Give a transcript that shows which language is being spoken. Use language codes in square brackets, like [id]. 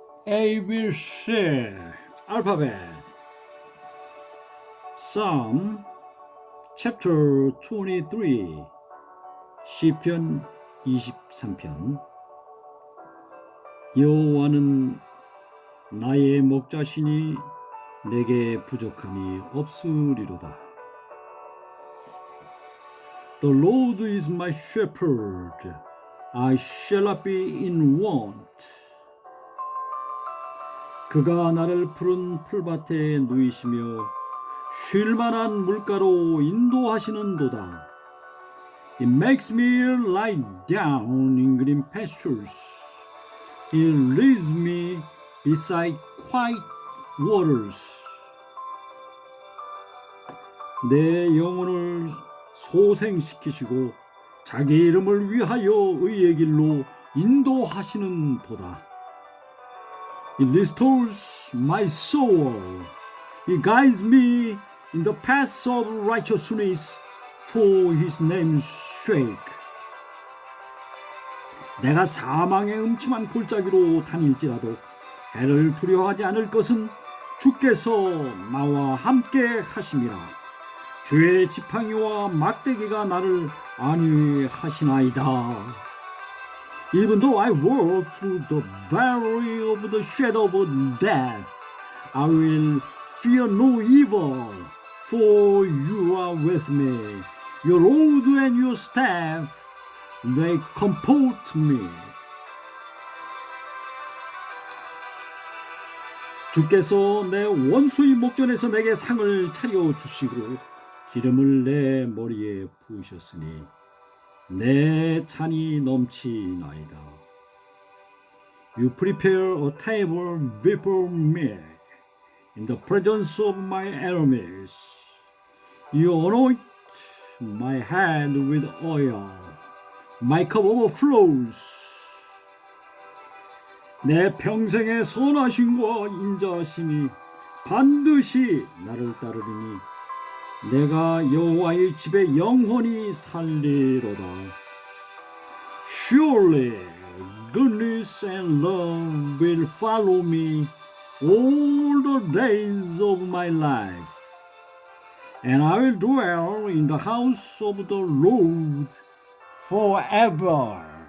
[ko] ABC 알파벳 Psalm chapter 23 시편 23편 여호와는 나의 목자시니 내게 부족함이 없으리로다. [en] The Lord is my shepherd, I shall not be in want. [ko] 그가 나를 푸른 풀밭에 누이시며 쉴만한 물가로 인도하시는도다. [en] It makes me lie down in green pastures. It leads me beside quiet waters. [ko] 내 영혼을 소생시키시고 자기 이름을 위하여 의의 길로 인도하시는 도다. [en] It restores my soul. It guides me in the paths of righteousness for his name's sake. [ko] 내가 사망의 음침한 골짜기로 다닐지라도 해를 두려워하지 않을 것은 주께서 나와 함께 하심이라. 주의 지팡이와 막대기가 나를 안위하시나이다. [en] Even though I walk through the valley of the shadow of death, I will fear no evil, for you are with me. Your rod and your staff, they comfort me. [ko] 주께서 내 원수의 목전에서 내게 상을 차려 주시고 기름을 내 머리에 부으셨으니 내 잔이 넘치나이다. [en] You prepare a table before me in the presence of my enemies. You anoint my head with oil. My cup overflows. [ko] 내 평생의 선하심과 인자하심이 반드시 나를 따르리니 내가 여호와의 집에 영원히 살리로다. [en] Surely goodness and love will follow me all the days of my life, and I will dwell in the house of the Lord forever.